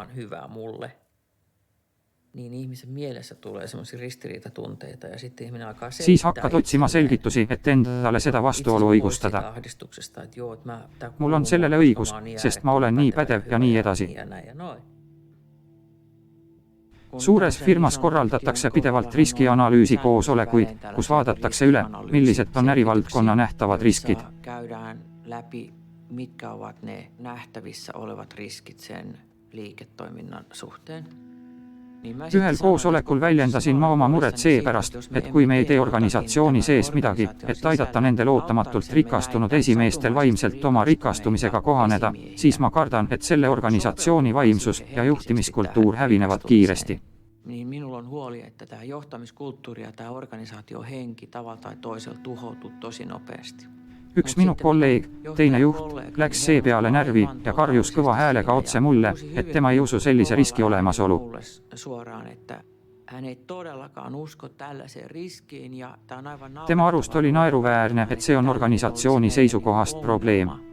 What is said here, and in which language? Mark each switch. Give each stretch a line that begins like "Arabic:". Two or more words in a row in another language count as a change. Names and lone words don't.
Estonian: Siis hakkad otsima selgitusi, et endale seda vastuolu õigustada. Mul on sellele õigus, sest ma olen nii pädev ja nii edasi. Suures firmas korraldatakse pidevalt riskianalüüsi koosolekuid, kus vaadatakse üle, millised on ärivaldkonna nähtavad riskid.
Finnish: Käydään läpi, mitkä ovat ne nähtävissä olevat riskit sen liiketoiminnan suhteen.
Estonian: Ühel koosolekul väljendasin ma oma muret seepärast, et kui me ei tee organisatsiooni sees midagi, et aidata nendel ootamatult rikastunud esimeestel vaimselt oma rikastumisega kohaneda, siis ma kardan, et selle organisatsiooni vaimsus ja juhtimiskultuur hävinevad kiiresti.
Finnish: Niin minulla on huoli, että tämä johtamiskulttuuri ja tämä organisaatiohenki tavalla tai toisella tuhoutuu tosi nopeasti.
Estonian: Üks minu kolleeg, teine juht, läks see peale närvi ja karjus kõva häälega otse mulle, et tema ei usu sellise riski olemasolu. Tema arust oli naeruväärne, et see on organisatsiooni seisukohast probleem.